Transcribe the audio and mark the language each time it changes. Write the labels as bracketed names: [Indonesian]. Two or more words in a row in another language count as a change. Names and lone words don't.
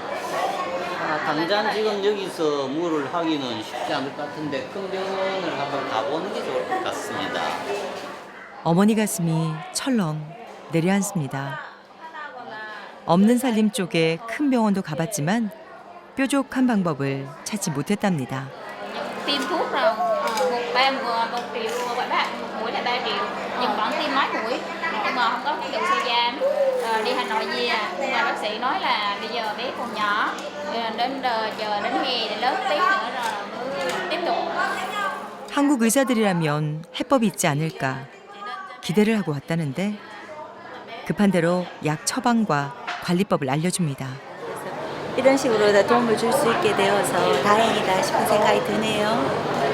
[Korean] 당장 지금 여기서 물을 하기는 쉽지 않을 것 같은데 큰 병원을 한번 가보는 게 좋을 것 같습니다. 어머니 가슴이 철렁 내려앉습니다. 없는 살림 쪽에 큰 병원도 가봤지만 뾰족한 방법을 찾지 못했답니다. [Vietnamese] Tiêm thuốc rồi, một triệu mỗi mũi là 3 triệu, nhưng vẫn tiêm mấy mũi, nhưng mà không có cái đường xe giam. Đi Hà Nội về, nhưng mà bác sĩ nói là bây giờ bé còn nhỏ, đến chờ đến hè để lớn tí nữa rồi mới tiếp tục. [Korean] 한국 의사들이라면 해법이 있지 않을까 기대를 하고 왔다는데 급한 대로 약 처방과 관리법을 알려줍니다. 이런 식으로 다 도움을 줄 수 있게 되어서 다행이다 싶은 생각이 드네요.